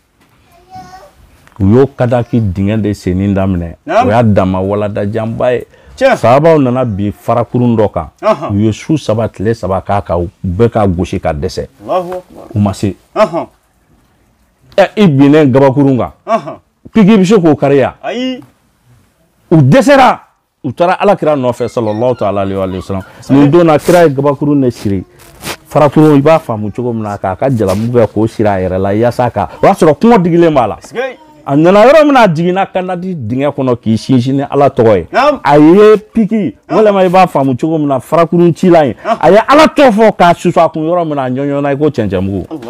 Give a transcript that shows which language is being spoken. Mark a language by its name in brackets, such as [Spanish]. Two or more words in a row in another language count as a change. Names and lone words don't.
[Bambara] u y'o Kandaki dingɛ de senni daminɛ o y'a dama waladajanba ye sahabaw nana bi farakurun dɔ kan u ye su 3 tile 3 k'a kan u bɛɛ ka gosi ka dɛsɛ u ma se i binnen gabakurun kan pigi bɛ se k'o kariya u dɛsɛra u taara alakira nɔfɛ [Arabic] صلى الله تعالى عليه وسلم [Bambara] nin don na kira ye gabakurun de siri farakurun i b'a faamu cogo min na k'a ka jalamu kɛ k'o siri a yɛrɛ la yaasa ka o y'a sɔrɔ kɔngɔ digilen b'a la a nana yɔrɔ min na a jiginna kana di dingɛ kɔnɔ k'i sinsin ni ala tɔgɔ ye a ye piki walima i b'a faamu cogo min na farakurun cila in a ye ala tɔ fɔ k'a susu a kun yɔrɔ min na a ɲɔɲɔna i ko cɛncɛnmugu